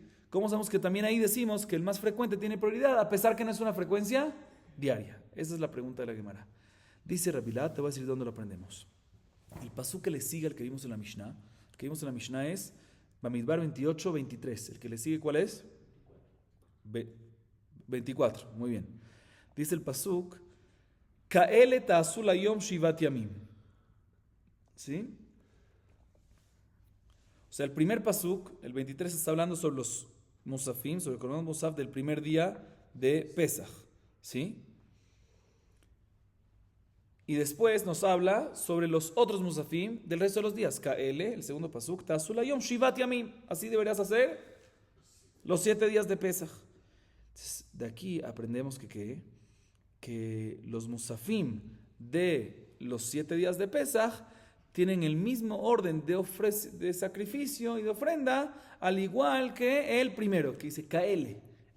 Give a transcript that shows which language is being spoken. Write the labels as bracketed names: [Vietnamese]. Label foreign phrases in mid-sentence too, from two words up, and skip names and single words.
[Spanish] ¿Cómo sabemos que también ahí decimos que el más frecuente tiene prioridad, a pesar que no es una frecuencia diaria? Esa es la pregunta de la Gemara. Dice Rabilá, te voy a decir de dónde lo aprendemos. El pasuk que le sigue al que vimos en la Mishnah, el que vimos en la Mishnah es Bamidbar 28-23. El que le sigue, ¿cuál es? 24. Muy bien. [Hebrew] Dice el pasuk: כאלה תעשו ליום שבעת ימים. [Spanish] ¿Sí? O sea, el primer pasuk, el 23, está hablando sobre los musafim, sobre el [Hebrew] קרבן מוסף [Spanish] del primer día de Pesach. ¿Sí? Y después nos habla sobre los otros musafim del resto de los días. [Hebrew] Kaele, [Spanish] el segundo pasuk, [Hebrew] תעשו ליום שבעת ימים. [Spanish] Así deberías hacer los 7 días de Pesach. Entonces, de aquí aprendemos que los musafim de los 7 días de Pesach tienen el mismo orden de sacrificio y de ofrenda, al igual que el primero, que dice Kaele.